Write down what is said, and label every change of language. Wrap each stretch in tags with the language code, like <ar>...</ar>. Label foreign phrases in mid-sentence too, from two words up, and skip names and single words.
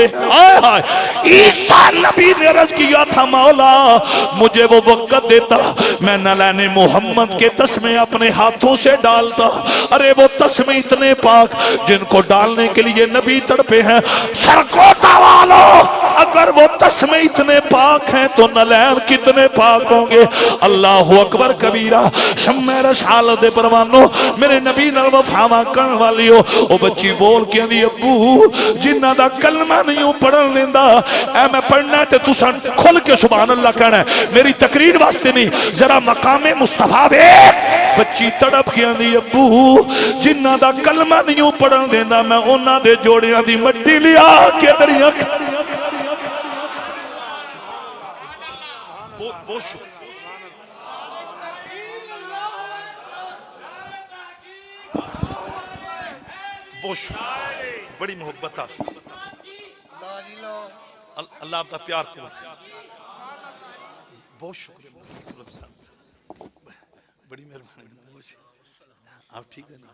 <ur>عیسیٰ نبی نے عرض کیا تھا مولا مجھے وہ وقت دیتا میں نلین محمد کے تسمے اپنے ہاتھوں سے ڈالتا۔ ارے وہ تسمے اتنے پاک جن کو ڈالنے کے لیے نبی تڑپے ہیں۔ سرکوتا والو اگر وہ تسمے اتنے پاک ہیں تو نلین کتنے پاک ہوں گے؟</ur> <ar>اللہ اکبر کبیرہ۔</ar> <pa>شمع رسالت دے پروانو میرے نبی نال وفاواں کرن والیو، او بچی بول کے دی ابو جنہ دا کلمہ نہیں پڑھن دیندا اے میں پڑھنا ہے تے تساں کھل کے سبحان اللہ کہنا ہے، میری تقریر واسطے نہیں، ذرا مقام مصطفیٰ ویکھ۔ بچی تڑپ کے دی ابو جنہ دا کلمہ نہیں پڑھن دیندا میں انہاں دے جوڑیاں دی مٹی لیا کے دریا</pa> <ur>بڑی محبت اللہ آپ کا پیار کو بہت شکریہ، بڑی مہربانی آپ ٹھیک ہے نا؟</ur>